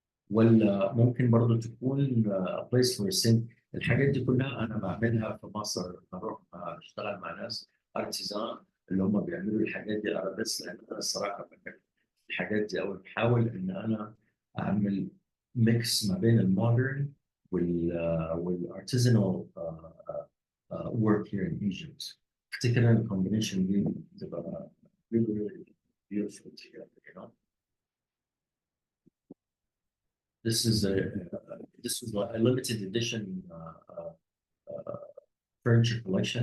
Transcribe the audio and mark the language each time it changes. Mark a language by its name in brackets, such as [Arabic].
[Arabic] ولا ممكن برضه تكون [English] a place for a sink. [Arabic] الحاجات دي كلها انا بعملها في مصر. بروح اشتغل مع ناس ارتيزان اللي هم بيعملوا الحاجات دي. انا بس لان انا الصراحه بحب الحاجات دي، او بحاول ان انا اعمل ميكس ما بين المودرن والارتيزانال [English] work here in Egypt. [Arabic] افتكر ان الكومبينيشن دي بتبقى [English] really, really beautiful together, you know. This is a limited edition furniture collection.